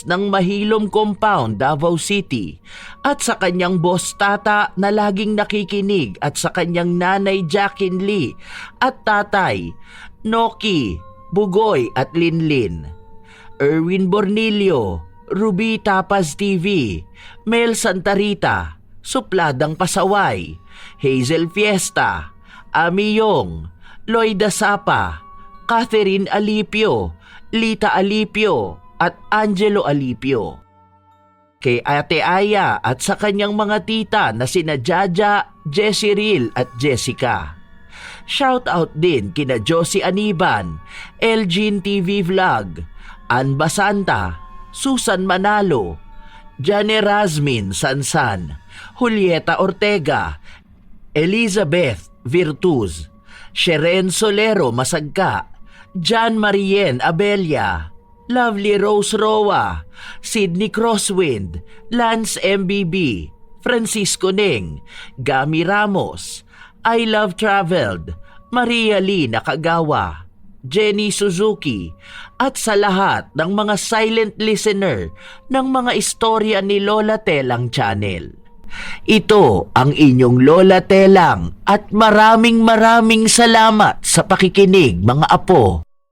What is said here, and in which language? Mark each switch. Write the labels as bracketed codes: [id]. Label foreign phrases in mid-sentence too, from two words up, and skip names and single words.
[tl] ng Mahilom Compound, Davao City, at sa kanyang boss Tata na laging nakikinig at sa kanyang nanay Jacqueline Lee at tatay Noki, Bugoy at Linlin, Erwin Bornilio, Ruby Tapas TV, Mel Santarita, Supladang Pasaway, Hazel Fiesta, Ami Yong, Loida Sapa, Catherine Alipio, Lita Alipio at Angelo Alipio. Kay Ate Aya at sa kanyang mga tita na sina Jaja, Jessiril at Jessica. Shout out din kina Josie Aniban, Elgin TV Vlog, Ann Basanta, Susan Manalo, Jane Razmin Sansan, Julieta Ortega, Elizabeth Virtuz, Sheren Solero Masagka, John Marien Abelia, Lovely Rose Roa, Sydney Crosswind, Lance MBB, Francisco Neng, Gami Ramos, I Love Traveled, Maria Lee Nakagawa, Jenny Suzuki, at sa lahat ng mga silent listener ng mga istorya ni Lola Telang Channel. Ito ang inyong Lola Telang at maraming salamat sa pakikinig mga apo.